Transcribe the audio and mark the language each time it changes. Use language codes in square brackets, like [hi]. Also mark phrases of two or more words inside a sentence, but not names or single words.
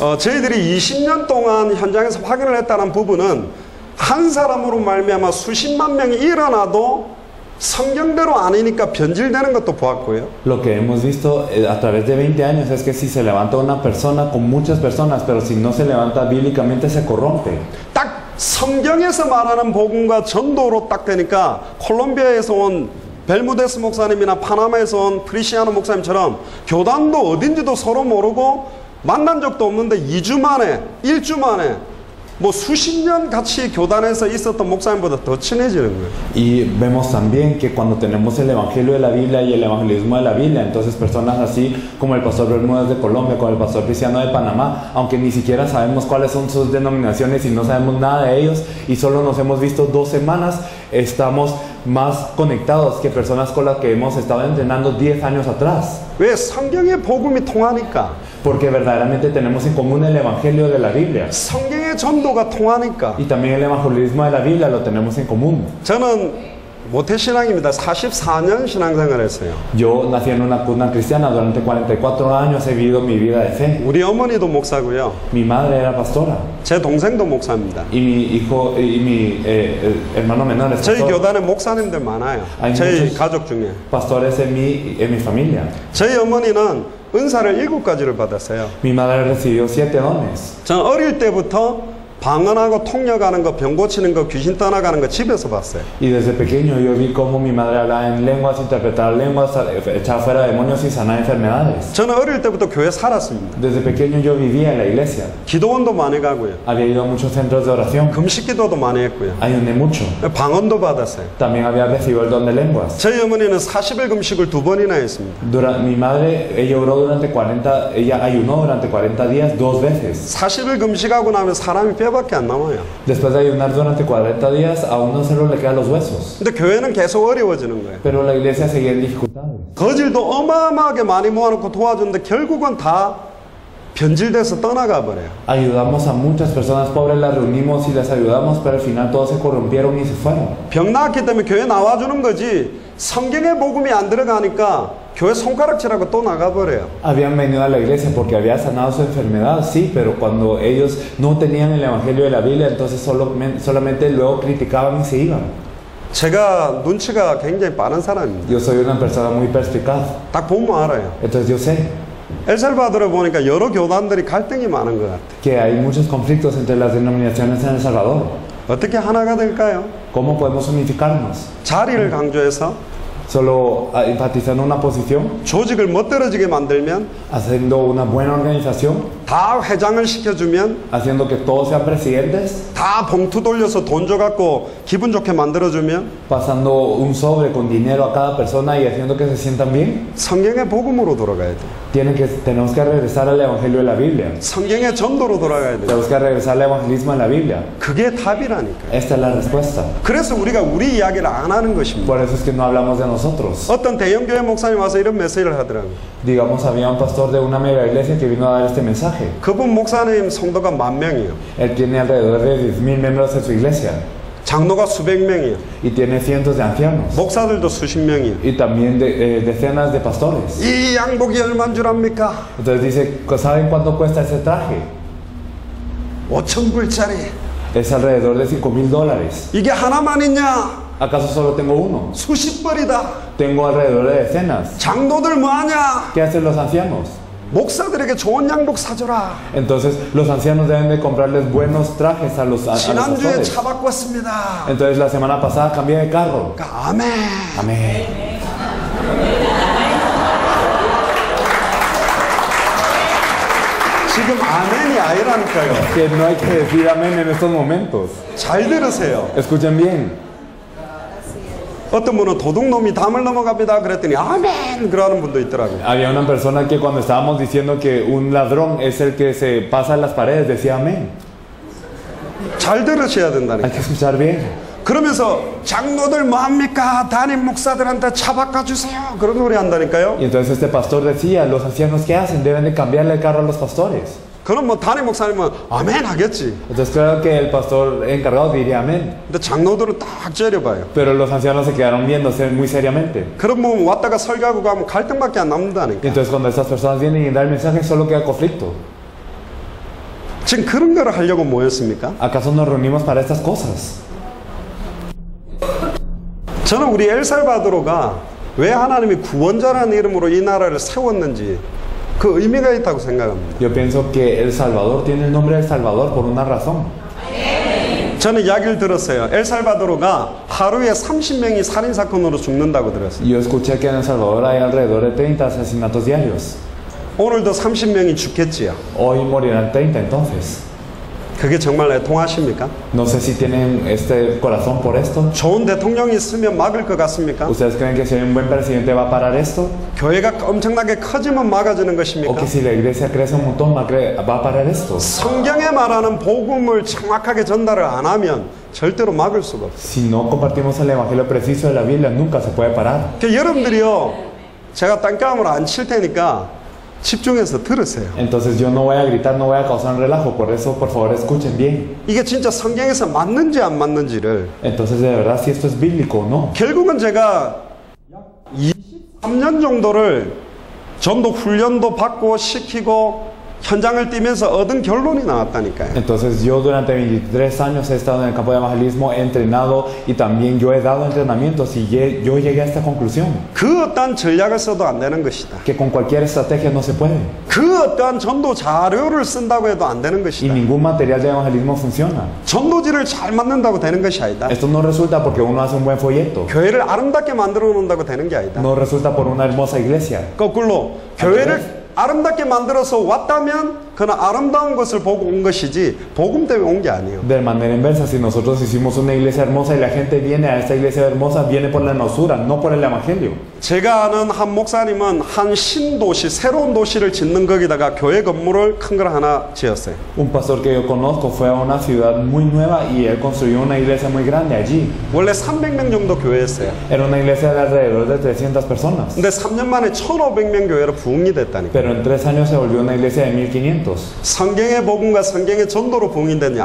[ko] 저희들이 20년 동안 현장에서 확인을 했다는 부분은 한 사람으로 말미암아 수십만 명이 일어나도 성경대로 아니니까 변질되는 것도 보았고요. [es] Lo que hemos visto a través de 20 años es que si se levanta una persona con muchas personas, pero si no se levanta bíblicamente se corrompe. [ko] 딱 성경에서 말하는 복음과 전도로 딱 되니까 콜롬비아에서 온 벨무데스 목사님이나 파나마에서 온 프리시아노 목사님처럼 교단도 어딘지도 서로 모르고 만난 적도 없는데 2주 만에 1주 만에 뭐 수십 년 같이 교단에서 있었던 목사님보다 더 친해지는 거예요. [es] Y vemos también que cuando tenemos el evangelio de la Biblia y el evangelismo de la Biblia, entonces personas así como el pastor Bermúdez de Colombia, como el pastor Cristiano de Panamá, aunque ni siquiera sabemos cuáles son sus denominaciones y no sabemos nada de ellos y solo nos hemos visto 2 semanas, estamos más conectados que personas con las que hemos estado entrenando 10 años atrás. [ko] 왜? 성경의 복음이 통하니까. [es] Porque verdaderamente tenemos en común el Evangelio de la Biblia. [ko] 성경의 전도가 통하니까. [es] Y también el evangelismo de la Biblia lo tenemos en común. [ko] 저는 모태신앙입니다. 44년 신앙생활 했어요. [es] Yo nací en una cuna cristiana, durante 44 años he vivido mi vida de fe. [ko] 우리 어머니도 목사고요. [es] Mi madre era pastora. [ko] 제 동생도 목사입니다. [es] Y mi hijo y mi hermano menor es [ko] 저희 [es] pastor. [ko] 교단에 목사님들 많아요. 아니, 저희 무슨- 가족 중에. [es] Pastores en mi familia. [ko] 저희 어머니는 은사를 7가지를 받았어요. [es] Mi madre recibió 7 dones. [ko] 저는 어릴 때부터 방언하고 통역하는 거, 병 고치는 거, 귀신 떠나가는 거 집에서 봤어요. [es] Y desde pequeño yo vi cómo mi madre hablaba en lenguas, interpretaba lenguas, echaba fuera demonios y sanaba enfermedades. [ko] 저는 어릴 때부터 교회 살았습니다. [es] Desde pequeño yo vivía en la iglesia. [ko] 기도원도 많이 가고요. [es] Había ido a muchos centros de oración. [ko] 금식기도도 많이 했고요. [es] Ayuné mucho. [ko] 방언도 받았어요. [es] También había recibido el don de lenguas. [ko] 저희 어머니는 40일 금식을 2번이나 했습니다. [es] Mi madre, ella ayunó durante 40 días 2 veces. [ko] 40일 금식하고 나면 사람이 뼈밖에 안 남아요. [es] Después de ayunar durante 40 días, a uno solo le quedan los huesos. [ko] 근데 교회는 계속 어려워지는 거예요. [es] Pero la iglesia seguía en dificultades. [ko] 거질도 어마어마하게 많이 모아놓고 도와줬는데 결국은 다 변질돼서 떠나가 버려요. [es] Ayudamos a muchas personas pobres, las reunimos y les ayudamos, pero al final todos se corrompieron y se fueron. [ko] 병 나았기 때문에 교회 나와주는 거지 성경의 복음이 안 들어가니까 교회 손가락질하고 또 나가버려요. [es] Habían venido a la iglesia porque había sanado su enfermedad, sí, pero cuando ellos no tenían el evangelio de la Biblia, entonces solamente luego criticaban y se iban. [ko] 제가 눈치가 굉장히 빠른 사람입니다. [es] Yo soy una persona muy perspicaz, [ko] 딱 보면 알아요. [es] entonces yo sé [ko] 엘살바도르에 보니까 여러 교단들이 갈등이 많은 것 같아요. [es] que hay muchos conflictos entre las denominaciones en El Salvador. [ko] 어떻게 하나가 될까요? [es] ¿Cómo podemos unificarnos? [ko] 자리를 강조해서 [es] Solo enfatizando una posición, [ko] 조직을 멋들어지게 만들면 [es] haciendo una buena organización, [ko] 다 회장을 시켜주면 [es] haciendo que todos sean presidentes, [ko] 다 봉투 돌려서 돈 줘갖고 기분 좋게 만들어주면 [es] pasando un sobre con dinero a cada persona y haciendo que se sientan bien. [ko] 성경의 복음으로 돌아가야 돼. [es] Tenemos que regresar al evangelio de la Biblia. [ko] 성경의 전도로 돌아가야 돼. [es] Tenemos que regresar al evangelismo de la Biblia. [ko] 그게 답이라니까. [es] Esta es la respuesta. [ko] 그래서 우리가 우리 이야기를 안 하는 것입니다. [es] Por eso es que no hablamos de nosotros. [ko] 어떤 대형교회 목사님 와서 이런 메시지를 하더라고요. [es] Digamos, había un pastor de una mega iglesia que vino a dar este mensaje. [ko] 그분 목사님 성도가 10,000명이에요. [es] Él tiene alrededor de 10,000 miembros en su iglesia [ko] 장로가 수백 명이에요. [es] y tiene cientos de ancianos [ko] 목사들도 수십 명이에요. [es] y también decenas de pastores. [ko] 이 양복이 얼마인 줄 압니까? [es] Entonces dice, ¿saben cuánto cuesta ese traje? [ko] 5,000불짜리. [es] Es alrededor de $5,000. [ko] 이게 하나만 있냐? [es] ¿Acaso solo tengo uno? [ko] 수십 벌이다. [es] Tengo alrededor de decenas. [ko] 장로들 뭐하냐? [es] ¿Qué hacen los ancianos? [ko] 목사들에게 좋은 양복 사줘라. [es] Entonces los ancianos deben de comprarles buenos trajes a los [ko] 지난주에 [es] pastores. [ko] 차 바꿨습니다. [es] Entonces la semana pasada cambié de carro. [ko] 아멘. [es] Amén. [ko] 지금 아멘이 아니라니까요. [es] Que no hay que decir amén en estos momentos. [ko] 잘 들으세요. [es] Escuchen bien. [ko] 어떤 분은 도둑놈이 담을 넘어갑니다. 그랬더니 아멘 그러는 분도 있더라고요. [es] Había una persona que cuando estábamos diciendo que un ladrón es el que se pasa en las paredes decía amén. [ko] 잘 들으셔야 된다니까. [es] Hay que escuchar bien. [ko] 그러면서 장로들 뭐합니까? 담임 목사들한테 차 바꿔주세요. 그런 소리 한다니까요. [es] Y entonces este pastor decía, los ancianos ¿qué hacen? Deben de cambiarle el carro a los pastores. [ko] 그럼 뭐 담임 목사님은 아멘 하겠지. [es] Entonces claro que el pastor encargado diría amén. [ko] 근데 장로들은 딱 째려봐요. [es] Pero los ancianos se quedaron viéndose muy seriamente. [ko] 그럼 뭐 왔다가 설교하고 가면 갈등밖에 안 남는다니까. [es] Y entonces cuando estas personas vienen y dan el mensaje solo queda conflicto. [ko] 지금 그런 거를 하려고 모였습니까? [es] ¿Acaso nos reunimos para estas cosas? [ko] 저는 우리 엘살바도르가 왜 하나님이 구원자라는 이름으로 이 나라를 세웠는지 그 의미가 있다고 생각합니다. [es] Yo pienso que El Salvador tiene el nombre de El Salvador por una razón. [ko] 저는 이야기를 들었어요. 엘살바도르가 하루에 30명이 살인사건으로 죽는다고 들었어요. [es] Yo escuché que en El Salvador hay alrededor de 30 asesinatos diarios. [ko] 오늘도 30명이 죽겠지요. [es] Hoy morirán 30 entonces. [ko] 그게 정말 애통하십니까? [es] No sé si tienen este corazón por esto. [ko] 좋은 대통령이 있으면 막을 것 같습니까? [es] ¿Ustedes creen que si hay un buen presidente va a parar esto? [ko] 교회가 엄청나게 커지면 막아주는 [es] ¿O [ko] 것입니까? [es] que si la iglesia crece un montón va a parar esto? [ko] 성경에 말하는 복음을 정확하게 전달을 안 하면 절대로 막을 수가 없어요. [es] Si no compartimos el evangelio preciso de la Biblia, nunca se puede parar. [ko] 그러니까 여러분들이요, 제가 딴까음을 안 칠 테니까 집중해서 들으세요. [es] Entonces yo no voy a gritar, no voy a causar un relajo, por eso por favor escuchen bien. [ko] 이게 진짜 성경에서 맞는지 안 맞는지를 [es] Entonces de verdad si esto es bíblico o no. [ko] 결국은 제가 약 23년 정도를 전도 훈련도 받고 시키고 현장을 뛰면서 얻은 결론이 나왔다니까요. [es] Entonces yo durante 23 años he estado en el campo de evangelismo, he entrenado y también yo he dado entrenamientos y yo llegué a esta conclusión. [ko] 그 어떠한 전략을 써도 안 되는 것이다. [es] Que con cualquier estrategia no se puede. [ko] 그 어떠한 전도 자료를 쓴다고 해도 안 되는 [es] Y [ko] 것이다. [es] ningún material de evangelismo funciona. [ko] 전도지를 잘 만든다고 되는 것이 아니다. [es] Esto no resulta porque uno hace un buen folleto. [ko] 교회를 아름답게 만들어 놓는다고 되는 게 아니다. [es] No resulta por una hermosa iglesia. [ko] 거꾸로 교회를 아름답게 만들어서 왔다면 그는 아름다운 것을 보고 온 것이지 복음 때문에 온 게 아니에요. [es] De manera inversa, si nosotros hicimos una iglesia hermosa y la gente viene a esta iglesia hermosa, viene por la hermosura, no por el evangelio. [ko] 제가 아는 한 목사님은 한 신도시, 새로운 도시를 짓는 거기다가 교회 건물을 큰 걸 하나 지었어요. [es] Un pastor que yo conozco fue a una ciudad muy nueva y él construyó una iglesia muy grande allí. [ko] 원래 300명 정도 교회였어요. [es] Era una iglesia de alrededor de 300 personas. [ko] 근데 3년 만에 1,500명 교회로 부흥이 됐다니까. [es] Pero en 3 años se volvió una iglesia de 1500. [ko] 성경의 복음과 성경의 전도로 부흥이 됐냐?